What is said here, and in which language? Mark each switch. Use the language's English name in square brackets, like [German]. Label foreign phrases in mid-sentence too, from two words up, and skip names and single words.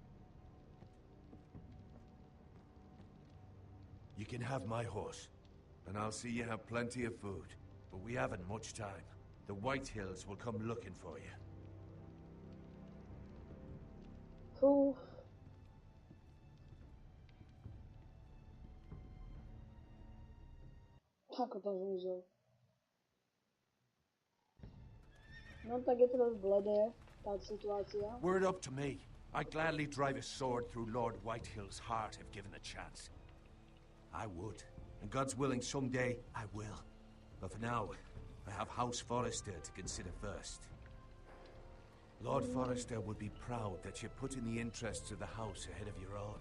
[English] You can have my horse, and I'll see you have plenty of food. But we haven't much time. The White Hills will come looking for you. Cool. [Slovak] Ako to zúzol. No tak je teraz bledé, tá situácia. [English] Were it up to me, I'd gladly drive a sword through Lord Whitehill's heart if given the chance. I would. And God's willing, someday I will. But for now, I have House Forrester to consider first. Lord Forrester would be proud that you're putting the interests of the house ahead of your own.